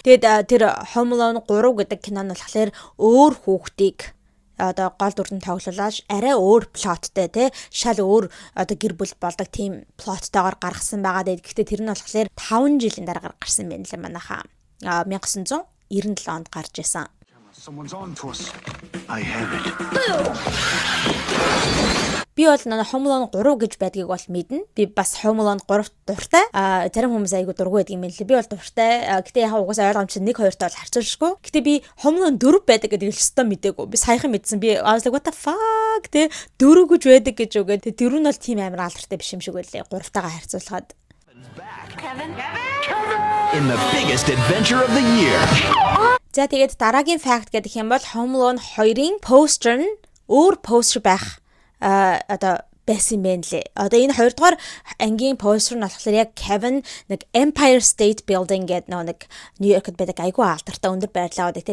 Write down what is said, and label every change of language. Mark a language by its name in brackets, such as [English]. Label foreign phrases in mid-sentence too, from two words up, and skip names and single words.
[Mongolian] Тэгэд тэр Home Alone 3 гэдэг кино нь болохоор өөр хүүхдийг одоо гол дүрдэн тоглуулж арай өөр плоттой те шал өөр одоо гэр бүл болдог тийм плоттойгоор гаргасан байгаа. Гэхдээ тэр нь болохоор 5 жилийн дараа гарсан байна лээ манайхаа. 1997 онд гарч исэн. [English] Someone's on to us. I have it. [Mongolian] Би бол Home Alone 3 гэж байдгийг бол мэднэ. Би бас Home Alone 3 дуртай. Зарим хүмүүс айгу дургүй байдаг юм байна лээ. Би бол дуртай. Гэтэ яг угаасаа ойлгомжтой 1 2 таа бол харьцуулшгүй. Гэтэ би Home Alone 4 байдаг гэдэг л өстой мэдээгүй. Би саяхан мэдсэн. Би [English] I was like what the fuck [Mongolian] те 4 гэж байдаг гэж үгээд. Тэ 4 нь бол тийм амар алдартай биш юм шиг байлээ. 3 тагаа харьцуулахад. [English] Kevin? In the biggest adventure of the year. [Mongolian] За тэгээд дараагийн fact гэдэг юм бол Home Alone 2-ын постэр нь өөр постэр байх одоо байсан юм лээ. Одоо энэ 2 дугаар ангийн постэр нь болохоор яг Kevin нэг Empire State Building гэдэг нэг Нью-Йоркд байдаг айгүй алдартай өндөр барилга байдаг.